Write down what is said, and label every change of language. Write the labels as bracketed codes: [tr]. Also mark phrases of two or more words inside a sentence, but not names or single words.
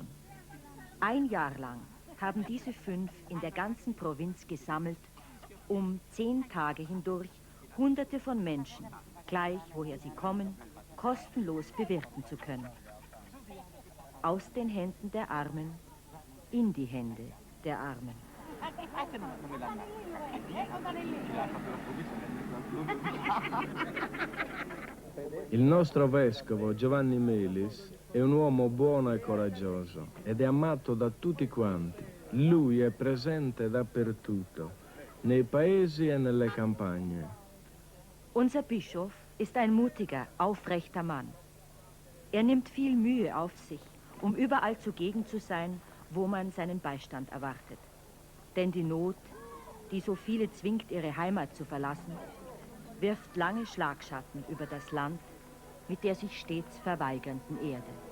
[de] Ein Jahr lang haben diese 5 in der ganzen Provinz gesammelt, um 10 Tage hindurch Hunderte von Menschen, gleich woher sie kommen, kostenlos bewirten zu können. Aus den Händen der Armen in die Hände der Armen. [it] Il nostro vescovo Giovanni Melis è un uomo buono e coraggioso ed è amato da tutti quanti. Lui è presente dappertutto, nei paesi e nelle campagne. [de] Unser Bischof ist ein mutiger, aufrechter Mann. Er nimmt viel Mühe auf sich, um überall zugegen zu sein, wo man seinen Beistand erwartet. Denn die Not, die so viele zwingt, ihre Heimat zu verlassen, wirft lange Schlagschatten über das Land mit der sich stets verweigernden Erde.